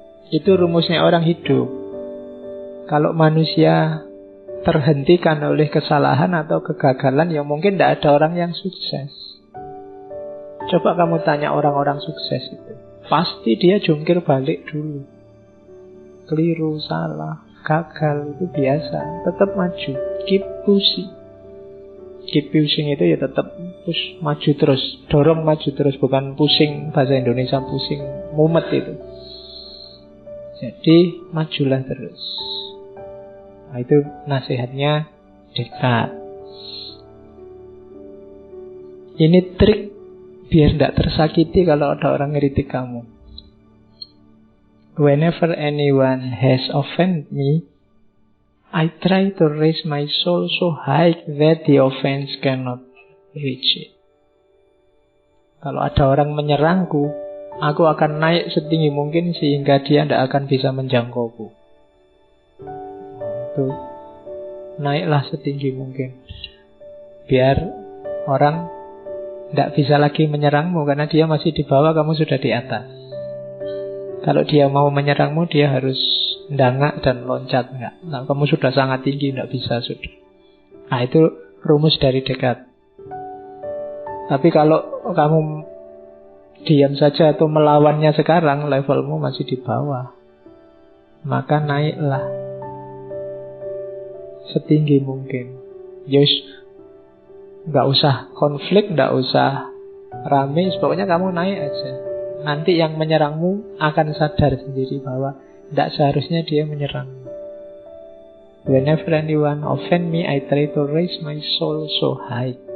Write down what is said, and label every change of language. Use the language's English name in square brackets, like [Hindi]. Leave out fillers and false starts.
[Indonesian] Itu rumusnya orang hidup. Kalau manusia terhentikan oleh kesalahan atau kegagalan, ya mungkin tidak ada orang yang sukses. Coba kamu tanya orang-orang sukses itu, pasti dia jungkir balik dulu. Keliru, salah, gagal, itu biasa. Tetap maju, [English] keep pushing. [Indonesian] Keep pushing itu ya tetap push, maju terus, dorong maju terus. Bukan pusing, bahasa Indonesia pusing, mumet itu. Jadi majulah terus. Nah, itu nasihatnya Descartes. Ini trik biar tidak tersakiti kalau ada orang ngeritik kamu. [English] Whenever anyone has offended me, I try to raise my soul so high that the offense cannot reach it. [Indonesian] Kalau ada orang menyerangku, aku akan naik setinggi mungkin sehingga dia tidak akan bisa menjangkauku. Itu naiklah setinggi mungkin biar orang tidak bisa lagi menyerangmu, karena dia masih di bawah, kamu sudah di atas. Kalau dia mau menyerangmu, dia harus ndangak dan loncat. Enggak. Nah, kamu sudah sangat tinggi, tidak bisa sudah. Nah, itu rumus dari Descartes. Tapi kalau kamu diam saja atau melawannya sekarang, levelmu masih di bawah, maka naiklah setinggi mungkin. Yes, nggak usah konflik, nggak usah rame, pokoknya kamu naik aja. Nanti yang menyerangmu akan sadar sendiri bahwa tidak seharusnya dia menyerangmu. [English] Whenever anyone offend me, I try to raise my soul so high.